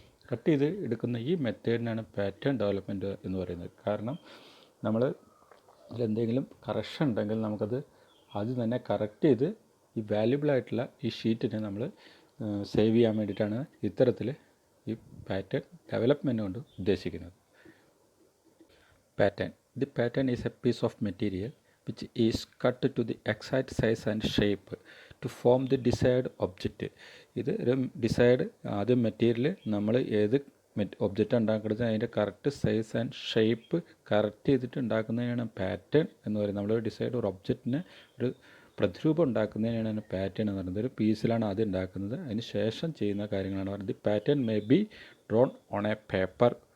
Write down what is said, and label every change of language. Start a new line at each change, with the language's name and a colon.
Malayalam: Cut ചെയ്ത് എടുക്കുന്ന ഈ മെത്തേഡിനാണ് പാറ്റേൺ ഡെവലപ്മെൻറ്റ് എന്ന് പറയുന്നത്. കാരണം നമ്മൾ അതിലെന്തെങ്കിലും കറക്ഷൻ ഉണ്ടെങ്കിൽ നമുക്കത് ആദ്യം തന്നെ കറക്റ്റ് ചെയ്ത് ഈ വാല്യുബിളായിട്ടുള്ള ഈ ഷീറ്റിനെ നമ്മൾ സേവ് ചെയ്യാൻ വേണ്ടിയിട്ടാണ് ഇത്തരത്തിൽ ഈ പാറ്റേൺ ഡെവലപ്മെൻറ്റ് കൊണ്ട് ഉദ്ദേശിക്കുന്നത്.
English: Pattern. The pattern is a piece of material which is cut to the exact size and shape to form the desired object.
Malayalam: ഇത് ഒരു ഡിസൈഡ് ആദ്യം മെറ്റീരിയൽ നമ്മൾ ഏത് ഒബ്ജക്റ്റ് ഉണ്ടാക്കുന്നത് അതിൻ്റെ correct size and shape correct ചെയ്തിട്ട് ഉണ്ടാക്കുന്നതിനാണ് പാറ്റേൺ എന്ന് പറയുന്നത്. നമ്മൾ ഡിസൈഡ് ഒരു ഒബ്ജക്റ്റിന് ഒരു പ്രതിരൂപം ഉണ്ടാക്കുന്നതിനാണ് പാറ്റേൺ എന്ന് പറയുന്നത്. ഒരു പീസിലാണ് ആദ്യം ഉണ്ടാക്കുന്നത്, അതിന് ശേഷം ചെയ്യുന്ന കാര്യങ്ങളാണ് പറയുന്നത്.
English: The pattern may be drawn on a paper.